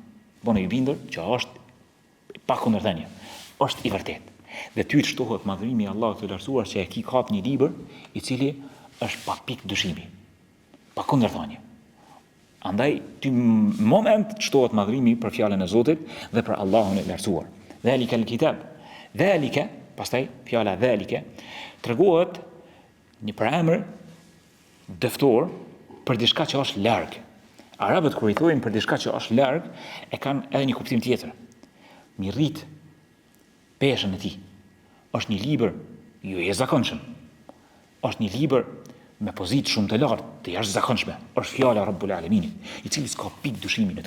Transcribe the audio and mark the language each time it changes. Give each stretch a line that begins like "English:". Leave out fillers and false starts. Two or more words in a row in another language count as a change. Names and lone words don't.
Albanian: Bënë i bindur që është pa kundërthënie, është i vërtet. Dhe ty të shtohet madhrimi i Allahut të lartësuar që e ki kap një libër i cili është pa pikë dyshimi, pa kundërthënie. Andaj, ty moment shtohet madhrimi për fjalën e Zotit dhe për Allahun e lartësuar.
Arabic: ذلك الكتاب. Dhalika,
Albanian: pastaj fjala dhalika, tregohet një përemër dëftor për diçka që është larg. Arabët kur i thojnë për diçka që është larg, e kanë edhe një kuptim tjetër. Mi rrit peshën e tij. Është një libër jo i zakonshëm. Është një libër me pozitë shumë të lartë, të jashtëzakonshme, është fjala Rabbul Alaminit, i cili s'ka pikë dyshimi në to.